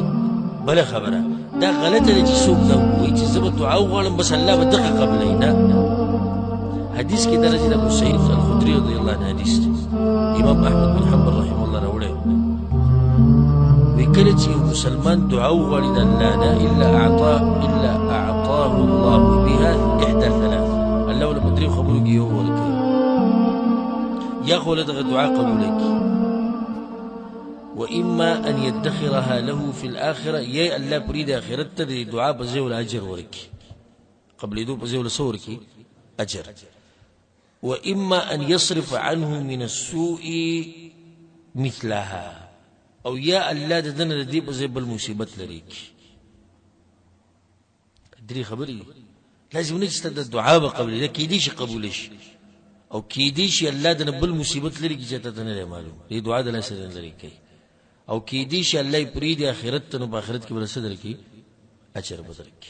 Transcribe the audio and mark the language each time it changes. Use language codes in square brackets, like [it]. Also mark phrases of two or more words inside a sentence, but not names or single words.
[ps] بله خبره دا غلطه ده چې څوک دا ووایي چې زه به دعا وغواړم بس الله به دغه قبلوي. نه، حدیث کې درجه د ابو سعید الخدري [ar] رضی الله عنه [ps] حدیث دی، امام احمد بن حنبل [ar] رحمه الله [ps] راوړی وی کله چې یو مسلمان دعا وغواړي د الله نه [ar] الا اعطاه الله بها احدى ثلاث، [ps] الله له په درې خبرو کې یو ورکوي، یا خو له دغه دعا قبوله کړي [ar] واما ان يدخرها له في الاخره، [ps] یا الله پرې د آخرت ته د دعا په ځای ول اجر ورکړي، قبلېدو په ځای ول څه ورکړي؟ اجر. [ar] واما ان يصرف عنه من السوء مثلها، [ps] او یا الله د دنه د دې په ځای بل مصیبت لري کړي. درې خبرې لازم نه چې د دعا به قبلې ده، کیدی شي قبول شي او کیدی شي الله د بل مصیبت لري کې چې ته نه معلوم دې دعا د لاسه لري کوي، او کیدی شي الله پرې د آخرت ته نو په آخرت کې بل څه درکې اجر به درکې.